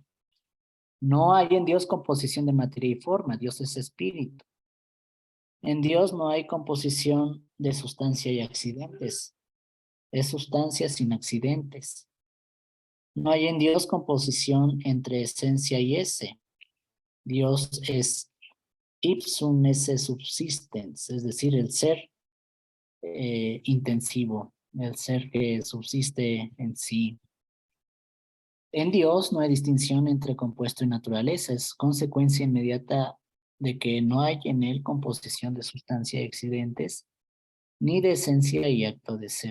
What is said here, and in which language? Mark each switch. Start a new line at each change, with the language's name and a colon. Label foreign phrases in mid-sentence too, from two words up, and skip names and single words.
Spanish: No hay en Dios composición de materia y forma, Dios es espíritu. En Dios no hay composición de sustancia y accidentes, es sustancia sin accidentes. No hay en Dios composición entre esencia y ese. Dios es
Latin: ipsum esse subsistens,
Spanish: es decir, el ser intensivo, el ser que subsiste en sí. En Dios no hay distinción entre compuesto y naturaleza, es consecuencia inmediata de que no hay en él composición de sustancia y accidentes, ni de esencia y acto de ser.